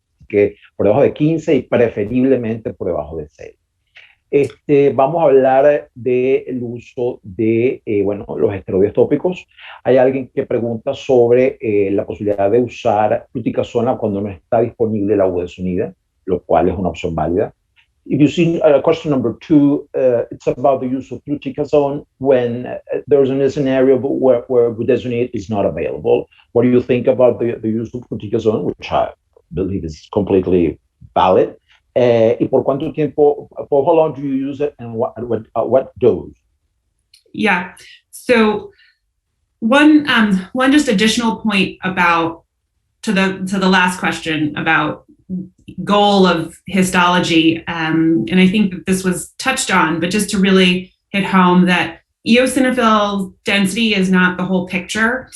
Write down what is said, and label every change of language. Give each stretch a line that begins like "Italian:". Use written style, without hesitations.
Spanish: Que por debajo de 15 y preferiblemente por debajo de 6. Vamos a hablar del uso de los esteroides tópicos. Hay alguien que pregunta sobre la posibilidad de usar fluticasona cuando no está disponible la budesonida, lo cual es una opción válida.
English: If you see question number 2, it's about the use of fluticasone when there's a scenario where budesonide is not available. What do you think about the use of fluticasone, which I believe is completely valid?
Spanish: ¿Y por cuánto tiempo,
English: for how long do you use it and what dose? Yeah, so one just additional point about to the last question about goal of histology, and I think that this was touched on, but just to really hit home that eosinophil density is not the whole picture.